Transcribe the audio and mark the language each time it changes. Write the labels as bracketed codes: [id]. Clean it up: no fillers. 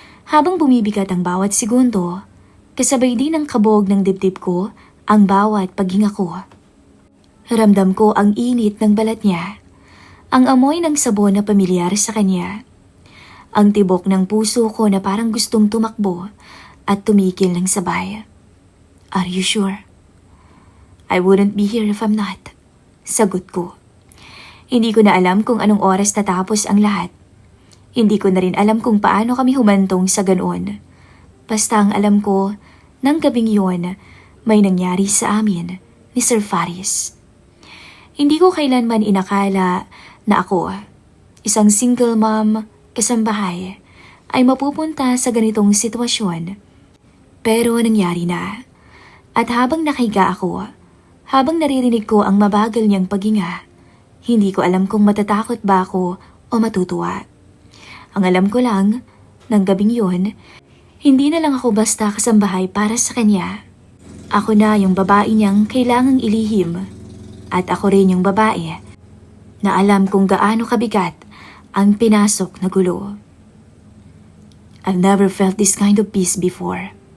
[tl] Habang bumibigat ang bawat segundo, kasabay din ang kabog ng dibdib ko ang bawat paghinga ko. Ramdam ko ang init ng balat niya, ang amoy ng sabon na pamilyar sa kanya, ang tibok ng puso ko na parang gustong tumakbo at tumikil ng sabay. [en] Are you sure? I wouldn't be here if I'm not. [tl] Sagot ko. Hindi ko na alam kung anong oras natapos ang lahat. Hindi ko na rin alam kung paano kami humantong sa ganoon. Basta ang alam ko, nang gabing yun, may nangyari sa amin ni Sir Faris. Hindi ko kailanman inakala na ako, isang single mom, kasambahay, ay mapupunta sa ganitong sitwasyon. Pero nangyari na. At habang nakahiga ako, habang naririnig ko ang mabagal niyang paghinga, hindi ko alam kung matatakot ba ako o matutuwa. Ang alam ko lang, ng gabing yun, hindi na lang ako basta kasambahay para sa kanya. Ako na yung babae niyang kailangang ilihim. At ako rin yung babae na alam kung gaano kabigat ang pinasok na gulo. [en] I've never felt this kind of peace before.